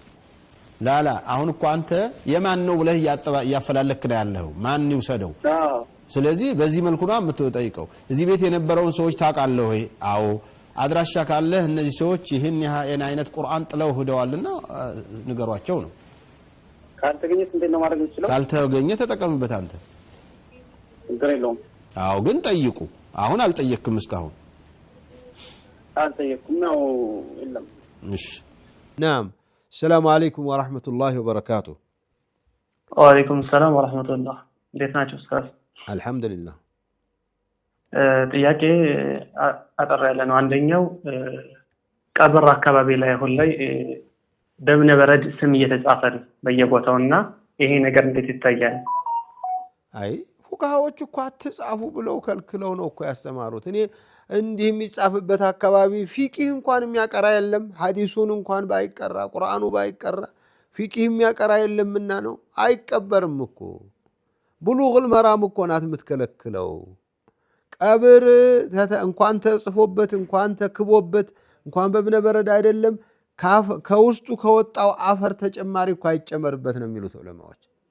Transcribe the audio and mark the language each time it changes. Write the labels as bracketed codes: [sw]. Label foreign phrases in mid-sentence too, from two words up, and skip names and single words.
[am] ላላ አሁን እኮ አንተ የማን ነው ብለህ ያፈላለክ ነው ያለው ማን ይውሰደው ስለዚህ በዚህ መልኩ ነው የምትጠይቀው እዚህ ቤት የነበረውን ሰዎች ታውቃለህ ወይ አዎ አድራሻ ካለ እነዚህ ሰዎች ይሄን አይነት ቁርአን ጥለው ሄደዋልና ንገሯቸው ነው ካልተገኘት እንደና ማድረግ ይችላል ካልተገኘ ተጠቀምበት አንተ እንግዲህ አዎ ግን ጠይቁ አሁን አልጠየቅኩም እስካሁን አልጠየቅኩም ነው የለም [ar] እሺ ናም السلام عليكم ورحمة الله وبركاته وعليكم السلام ورحمة الله [am] እንዴት ናችሁ ኡስታዝ [ar] الحمد لله [am] ጥያቄ አጠር ያለ ነው አንደኛው ቀብር አካባቢ ላይ አሁን ላይ በእብነ በረድ ስም እየተጻፈ ነው በየቦታውና ይሄ ነገር እንዴት ይታያል? አይ ፉቃሃዎች እኮ አትጻፉ ብለው ከልክለው ነው እኮ ያስተማሩት። እኔ እንዲህ የሚጻፍበት አካባቢ ፊቂህ እንኳን የሚያቀራ የለም። ሐዲሱን እንኳን ባይቀራ ቁርአኑ ባይቀራ ፊቂህ የሚያቀራ የለምና ነው። አይቀበርም እኮ ብሉግል መራም እኮ ናት የምትከለክለው። ቀብር እንኳን ተጽፎበት እንኳን ተክቦበት እንኳን በእብነ በረድ አይደለም ከውስጡ ከወጣው አፈር ተጨማሪ እኮ አይጨመርበት ነው የሚሉት ዑለማዎች።